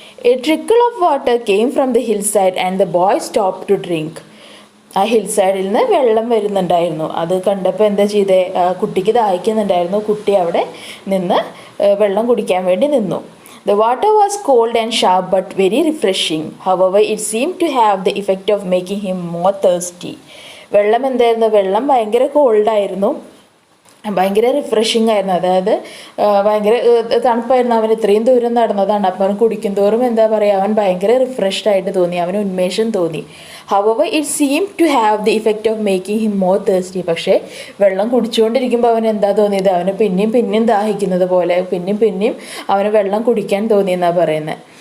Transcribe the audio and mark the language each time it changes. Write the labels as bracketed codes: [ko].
[en] A trickle of water came from the hillside and the boy stopped to drink. [ml] ആ hill സൈഡിൽ നിന്ന് വെള്ളം വരുന്നുണ്ടായിരുന്നു. അത് കണ്ടപ്പോൾ എന്താ ചെയ്തേ? കുട്ടിക്ക് ദാഹിക്കുന്നുണ്ടായിരുന്നു. കുട്ടി അവിടെ നിന്ന് വെള്ളം കുടിക്കാൻ വേണ്ടി നിന്നു. [en] The water was cold and sharp but very refreshing. However, it seemed to have the effect of making him more thirsty. [ml] വെള്ളം എന്തായിരുന്നു? വെള്ളം ഭയങ്കര കോൾഡായിരുന്നു, ഭയങ്കര റിഫ്രഷിങ് ആയിരുന്നു. അതായത് ഭയങ്കര തണുപ്പായിരുന്നു. അവൻ ഇത്രയും ദൂരം നടന്നതാണ്. അപ്പം അവൻ കുടിക്കും തോറും എന്താ പറയുക, അവൻ ഭയങ്കര റിഫ്രഷ്ഡ് ആയിട്ട് തോന്നി, അവന് ഉന്മേഷം തോന്നി. [en] However, it seemed to have the effect of making him more thirsty. [ml] പക്ഷേ വെള്ളം കുടിച്ചുകൊണ്ടിരിക്കുമ്പോൾ അവൻ എന്താ തോന്നിയത്? അവന് പിന്നെയും ദാഹിക്കുന്നത് പോലെ, പിന്നെയും അവന് വെള്ളം കുടിക്കാൻ തോന്നിയെന്നാണ് പറയുന്നത്.